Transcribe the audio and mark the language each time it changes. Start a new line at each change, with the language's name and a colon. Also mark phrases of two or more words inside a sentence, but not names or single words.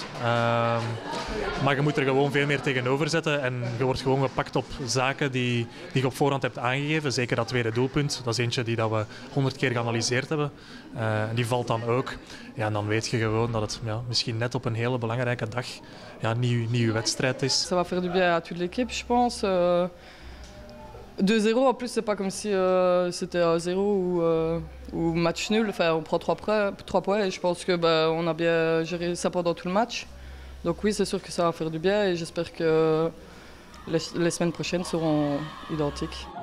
Dutch: Maar je moet er gewoon veel meer tegenover zetten en je wordt gewoon gepakt op zaken die je op voorhand hebt aangegeven. Zeker dat tweede doelpunt, dat is eentje die dat we 100 keer geanalyseerd hebben. En die valt dan ook. Ja, en dan weet je gewoon dat het misschien net op een hele belangrijke dag niet uw wedstrijd is.
French: Ça va faire du bien à toute l'équipe, je pense. 2-0, en plus, c'est pas comme si c'était 0 ou match nul. Enfin, on prend 3 points et je pense que on a bien géré ça pendant tout le match. Donc oui, c'est sûr que ça va faire du bien et j'espère que les semaines prochaines seront identiques.